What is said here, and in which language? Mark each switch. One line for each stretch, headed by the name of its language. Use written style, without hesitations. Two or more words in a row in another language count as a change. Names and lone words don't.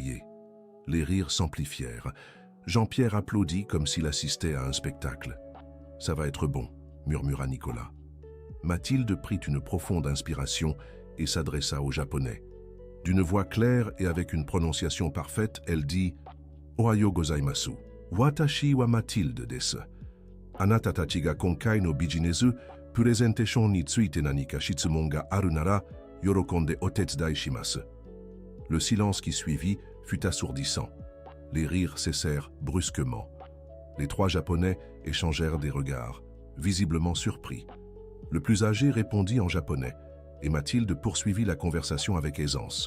French: » Les rires s'amplifièrent. Jean-Pierre applaudit comme s'il assistait à un spectacle. « Ça va être bon », murmura Nicolas. Mathilde prit une profonde inspiration et s'adressa au Japonais. D'une voix claire et avec une prononciation parfaite, elle dit «
Japanese: おはようございます. 私は Mathilde です。あなたたちが今回のビジネス presentation について何か質問があるなら喜んでお手伝いします.
French: » Le silence qui suivit fut assourdissant. Les rires cessèrent brusquement. Les trois Japonais échangèrent des regards, visiblement surpris. Le plus âgé répondit en japonais, et Mathilde poursuivit la conversation avec aisance.